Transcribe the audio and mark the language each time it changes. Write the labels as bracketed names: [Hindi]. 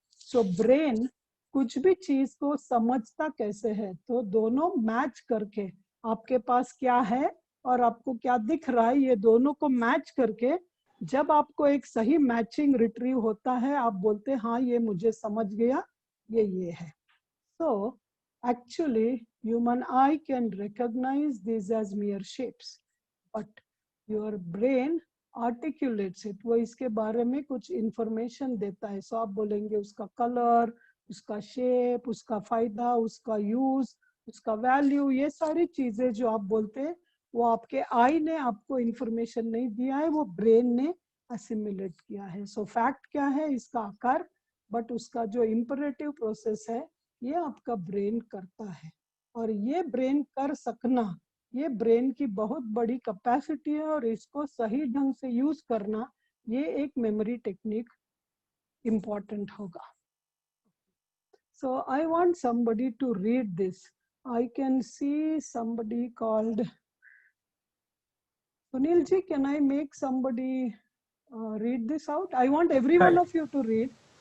[Hindi] So brain कुछ भी चीज को समझता कैसे है, तो दोनों मैच करके आपके पास क्या है और आपको क्या दिख रहा है, ये दोनों को मैच करके जब आपको एक सही मैचिंग रिट्रीव होता है, आप बोलते हैं हाँ ये मुझे समझ गया, ये है। [English] So actually human eye can recognize these as mere shapes, but your brain articulates it. [Hindi] वो इसके बारे में कुछ information देता है। So आप बोलेंगे उसका color, उसका shape, उसका फायदा, उसका use, उसका value, ये सारी चीजें जो आप बोलते हैं वो आपके आई ने आपको information नहीं दिया है, वो brain ने assimilate किया है। So fact क्या है, इसका आकार, but उसका जो imperative process है ये आपका ब्रेन करता है। और ये ब्रेन कर सकना, ये ब्रेन की बहुत बड़ी कैपेसिटी है, और इसको सही ढंग से यूज करना, ये एक मेमोरी टेक्निक इम्पोर्टेंट होगा। [English] So I want somebody to read this. I can see somebody called Sunil ji. Can I make somebody read this out? I want every one of you to read.